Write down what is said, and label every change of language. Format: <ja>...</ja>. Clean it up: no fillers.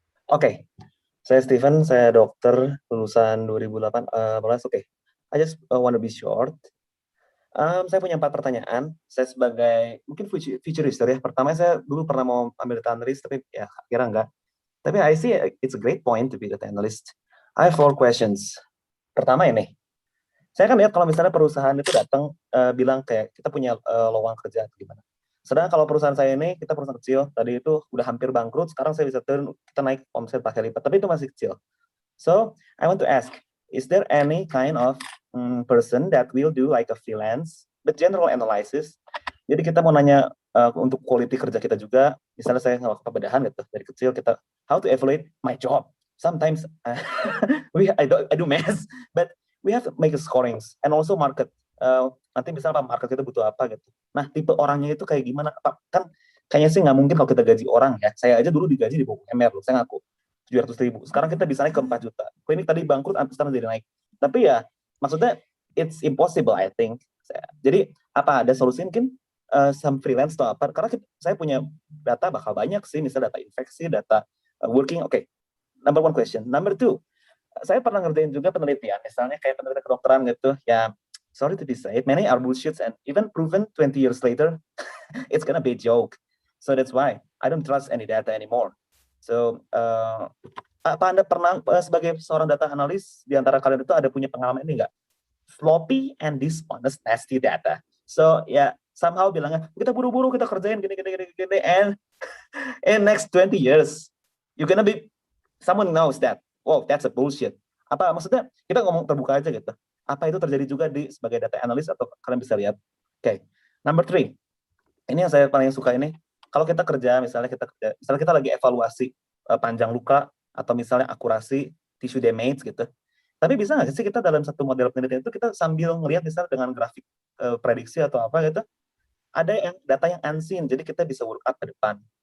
<id>Oke. Saya Steven, saya dokter lulusan 2018. Oke.</id> <en>I just want to be short.</en> <id>Saya punya 4 pertanyaan. Saya sebagai mungkin futurist ya. Pertama, saya dulu pernah mau ambil data analyst, tapi ya kira enggak. Tapi</id> <en>I see it's a great point to be data analyst. I have 4 questions.</en> <id>Pertama ini, saya kan lihat kalau misalnya perusahaan itu datang bilang kayak kita punya lowongan kerja atau gimana. Sedangkan kalau perusahaan saya ini, kita perusahaan kecil, tadi itu udah hampir bangkrut, sekarang saya bisa kita naik omset pakai lipat, tapi itu masih kecil.</id> <en>So, I want to ask, is there any kind of person that will do like a freelance but general analysis?</en> <id>Jadi kita mau nanya untuk quality kerja kita juga. Misalnya saya ngelakuin pembedahan gitu dari kecil, kita</id> <en>how to evaluate my job. Sometimes I do math, but we have to make a scorings and also market.</en> <id>Nanti misalnya market kita butuh apa gitu. Nah tipe orangnya itu kayak gimana? Kan kayaknya sih nggak mungkin kalau kita gaji orang ya. Saya aja dulu digaji di bawah UMR loh, saya ngaku 700.000. Sekarang kita bisa naik ke 4 juta. Klinik tadi bangkrut, sekarang jadi naik. Tapi ya maksudnya</id> <en>it's impossible I think.</en> <id>Jadi apa ada solusi mungkin?</id> <en>Some freelance</en> <id>atau apa, karena saya punya data bakal banyak sih, misalnya data infeksi, data working, oke.</id> <en>Number one question. Number two,</en> <id>saya pernah ngerjain juga penelitian, misalnya kayak penelitian kedokteran gitu,</id> <en>ya sorry to be said, many are bullshits and even proven 20 years later, it's gonna be a joke. So that's why I don't trust any data anymore.</en> <id>So, apa Anda pernah sebagai seorang data analis, di antara kalian itu ada punya pengalaman ini nggak?</id> <en>Sloppy and dishonest nasty data. So, ya, somehow</en> <id>bilangnya kita buru-buru kita kerjain gini</id> <en>and in next 20 years you're gonna be someone knows that that's a bullshit.</en> <id>Apa maksudnya kita ngomong terbuka aja gitu. Apa itu terjadi juga di sebagai data analis atau kalian bisa lihat. Oke.</id> <en>Number 3.</en> <id>Ini yang saya paling suka ini. Kalau kita kerja misalnya kita lagi evaluasi panjang luka atau misalnya akurasi tissue damage gitu. Tapi bisa nggak sih kita dalam satu model penelitian itu kita sambil ngelihat misalnya dengan grafik prediksi atau apa gitu, ada yang data yang unseen, jadi kita bisa work up ke depan.</id>